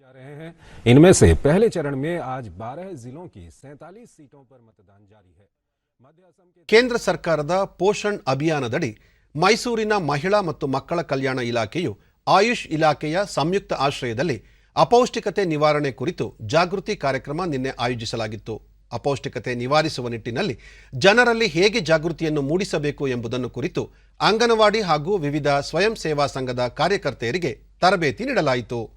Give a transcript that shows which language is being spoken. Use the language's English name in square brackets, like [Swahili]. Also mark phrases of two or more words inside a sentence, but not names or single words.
[Hindi] इनमें से पहले चरण में आज 12 जिलों की 47 सीटों पर मतदान जारी है. [Kannada] ಕೇಂದ್ರ ಸರ್ಕಾರದ ಪೋಷಣ್ ಅಭಿಯಾನದಡಿ ಮೈಸೂರಿನ ಮಹಿಳಾ ಮತ್ತು ಮಕ್ಕಳ ಕಲ್ಯಾಣ ಇಲಾಖೆಯು ಆಯುಷ್ ಇಲಾಖೆಯ ಸಂಯುಕ್ತ ಆಶ್ರಯದಲ್ಲಿ ಅಪೌಷ್ಟಿಕತೆ ನಿವಾರಣೆ ಕುರಿತು ಜಾಗೃತಿ ಕಾರ್ಯಕ್ರಮ ನಿನ್ನೆ ಆಯೋಜಿಸಲಾಗಿತ್ತು. ಅಪೌಷ್ಟಿಕತೆ ನಿವಾರಿಸುವ ನಿಟ್ಟಿನಲ್ಲಿ ಜನರಲ್ಲಿ ಹೇಗೆ ಜಾಗೃತಿಯನ್ನು ಮೂಡಿಸಬೇಕು ಎಂಬುದನ್ನು ಕುರಿತು ಅಂಗನವಾಡಿ ಹಾಗೂ ವಿವಿಧ ಸ್ವಯಂ ಸೇವಾ ಸಂಘದ ಕಾರ್ಯಕರ್ತೆಯರಿಗೆ ತರಬೇತಿ ನೀಡಲಾಯಿತು.